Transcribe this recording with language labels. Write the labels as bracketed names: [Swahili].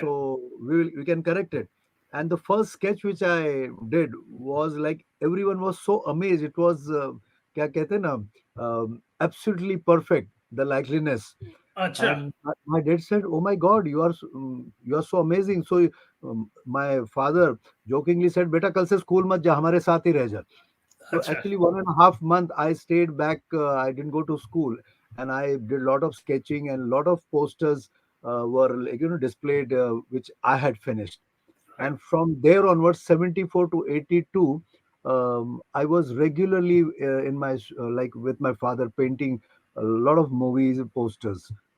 [English] So we can correct it." And the first sketch which I did was like everyone was so amazed. It was [Hindi] क्या कहते हैं ना, [English] absolutely perfect, the likeliness. [Hindi] Acha. [English] And my dad said, "Oh my God, you are so amazing." So my father jokingly said, [Hindi] "बेटा कल से school मत जा, हमारे साथ ही रह जा." [English] So [Hindi] Acha. [English] actually, 1.5 month I stayed back. I didn't go to school, and I did a lot of sketching, and a lot of posters were like, displayed, which I had finished. Right. And from there onwards, 74 to 82, I was regularly in my like with my father painting a lot of movies posters.